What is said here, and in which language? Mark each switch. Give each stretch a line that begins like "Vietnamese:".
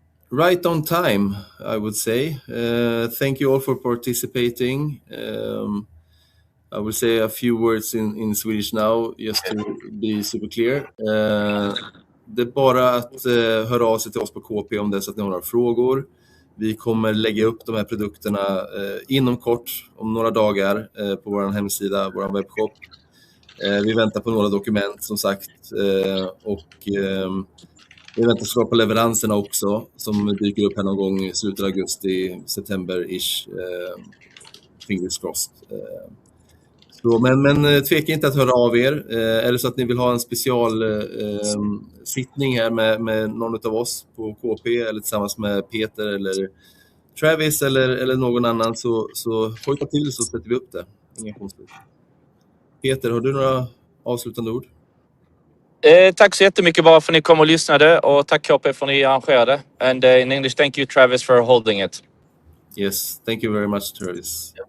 English: Right on time, I would say. Thank you all for participating. I will say a few words in Swedish now, just to be super clear.
Swedish: Det är bara att höra av sig till oss på KP om det är så att ni har några frågor. Vi kommer lägga upp de här produkterna inom kort, om några dagar, på vår hemsida, vår webbshop. Vi väntar på några dokument, som sagt, och vi väntar såklart på leveranserna också, som dyker upp här någon gång i slutet av augusti, september-ish,
English: fingers crossed.
Swedish: Så, men tveka inte att höra av er. Är det så att ni vill ha en special sittning här med någon av oss på KP, eller tillsammans med Peter eller Travis eller någon annan, så hojta till, så sätter vi upp det. Inga konstigt. Peter, har du några avslutande ord? Tack så jättemycket bara för att ni kom och lyssnade, och tack KP för att ni arrangerade.
English: And in English, thank you Travis for holding it. Yes, thank you very much, Travis.